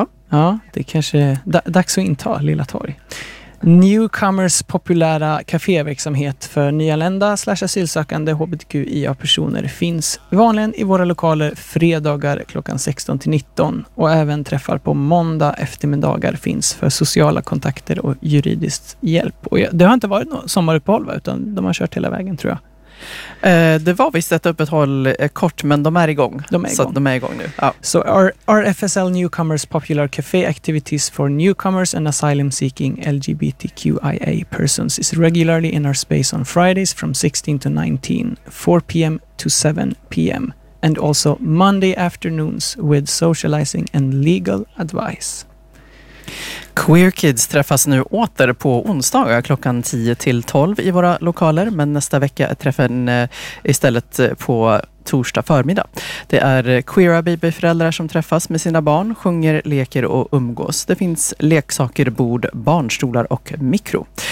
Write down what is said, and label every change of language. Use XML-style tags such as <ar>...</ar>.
<sv>Ja, det kanske är dags att inta Lilla Torg. Newcomers populära kaféverksamhet för nyanlända / asylsökande HBTQIA-personer finns vanligen i våra lokaler fredagar klockan 16-19. Och även träffar på måndag eftermiddagar finns för sociala kontakter och juridiskt hjälp. Och det har inte varit någon sommaruppehåll, utan de har kört hela vägen, tror jag. Det var visst ett uppehåll kort, men de är igång. De är igång nu. Ja.</sv> <en>Så RFSL Newcomers Popular Café Activities for Newcomers and Asylum Seeking LGBTQIA Persons is regularly in our space on Fridays from 16 to 19, 4 p.m. to 7 p.m. and also Monday afternoons with socializing and legal advice.</en> <sv>Queer Kids träffas nu åter på onsdagar klockan 10-12 i våra lokaler, men nästa vecka är träffen istället på torsdag förmiddag. Det är queera babyföräldrar som träffas med sina barn, sjunger, leker och umgås. Det finns leksaker, bord, barnstolar och mikro.</sv>